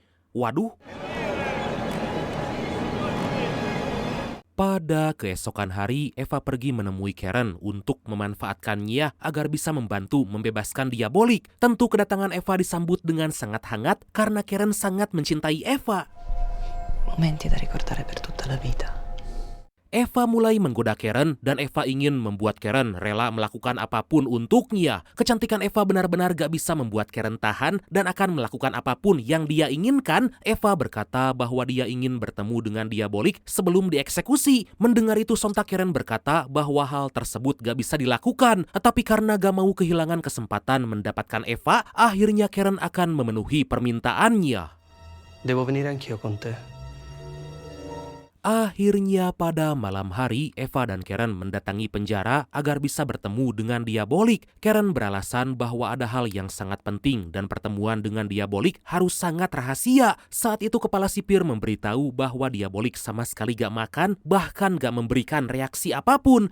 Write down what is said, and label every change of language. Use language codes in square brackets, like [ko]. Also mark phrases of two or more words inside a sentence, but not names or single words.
[id] Waduh. Pada keesokan hari, Eva pergi menemui Karen untuk memanfaatkannya agar bisa membantu membebaskan Diabolik. Tentu kedatangan Eva disambut dengan sangat hangat karena Karen sangat mencintai Eva. [it] Momenti da ricordare per tutta la vita. [id] Eva mulai menggoda Karen dan Eva ingin membuat Karen rela melakukan apapun untuknya. Kecantikan Eva benar-benar gak bisa membuat Karen tahan dan akan melakukan apapun yang dia inginkan. Eva berkata bahwa dia ingin bertemu dengan Diabolik sebelum dieksekusi. Mendengar itu sontak Karen berkata bahwa hal tersebut gak bisa dilakukan. Tapi karena gak mau kehilangan kesempatan mendapatkan Eva, akhirnya Karen akan memenuhi permintaannya. [it] Devo venire anch'io con te. [id] Akhirnya pada malam hari, Eva dan Karen mendatangi penjara agar bisa bertemu dengan Diabolik. Karen beralasan bahwa ada hal yang sangat penting dan pertemuan dengan Diabolik harus sangat rahasia. Saat itu kepala sipir memberitahu bahwa Diabolik sama sekali gak makan, bahkan gak memberikan reaksi apapun.